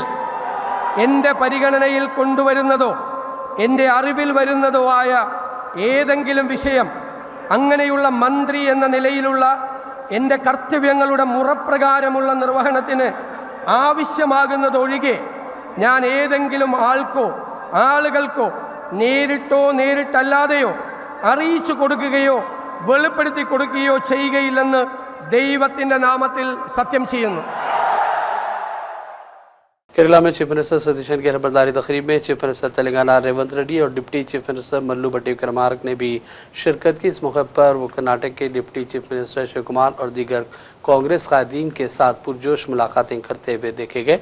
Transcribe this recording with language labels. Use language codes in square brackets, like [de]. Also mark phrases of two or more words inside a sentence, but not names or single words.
[ml] എൻ്റെ പരിഗണനയിൽ കൊണ്ടുവരുന്നതോ എൻ്റെ അറിവിൽ വരുന്നതോ ആയ ഏതെങ്കിലും വിഷയം അങ്ങനെയുള്ള മന്ത്രി എന്ന നിലയിലുള്ള എൻ്റെ കർത്തവ്യങ്ങളുടെ മുറപ്രകാരമുള്ള നിർവഹണത്തിന് ആവശ്യമാകുന്നതൊഴികെ ഞാൻ ഏതെങ്കിലും ആൾക്കോ ആളുകൾക്കോ നേരിട്ടോ നേരിട്ടല്ലാതെയോ അറിയിച്ചു കൊടുക്കുകയോ വെളിപ്പെടുത്തി കൊടുക്കുകയോ ചെയ്യുകയില്ലെന്ന് ദൈവത്തിൻ്റെ നാമത്തിൽ സത്യം ചെയ്യുന്നു. [ur] کیرلا میں [en] chief minister [ur] ستیشن کی حلف برداری تقریب میں [en] chief minister [ur] تلنگانہ ریونت ریڈی اور [en] deputy chief minister [ur] منو بھٹی وکرمارک نے بھی شرکت کی. اس موقع پر وہ کرناٹک کے [en] deputy chief minister [ur] شیو کمار اور دیگر کانگریس قائدین کے ساتھ پرجوش ملاقاتیں کرتے ہوئے دیکھے گئے.